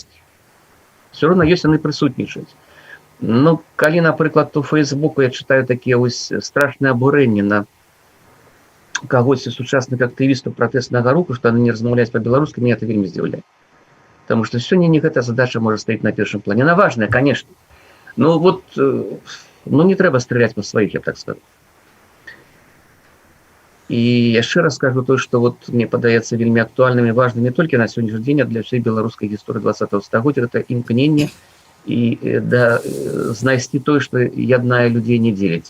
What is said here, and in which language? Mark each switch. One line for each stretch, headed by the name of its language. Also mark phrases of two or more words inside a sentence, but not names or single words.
Belarusian: Все роўна ёсць, яны прысутнічаюць. Ну, калі, напрыклад, у Фейсбуку я чытаю такія вось страшныя абурэнні на кагосьці сучасных актывістаў пратэснага руху, што яны не размаўляюць па-беларуску, мяне это вельмі здзіўляе. Таму што сёння не гэтая задача можа стаіць на першым плане.
Russian: Она важная, конечно.
Belarusian: Ну, вот, ну, не трэба страляць па сваіх, я так скажу. І яшчэ раз скажу то, што вот мне падаецца вельмі актуальным і важным не толькі на сённяшні дзень, а для ўсёй беларускай гісторыі 20-го стагоддзя, гэта імкненне і знайсці тое, што яднае людзей, не дзеліць.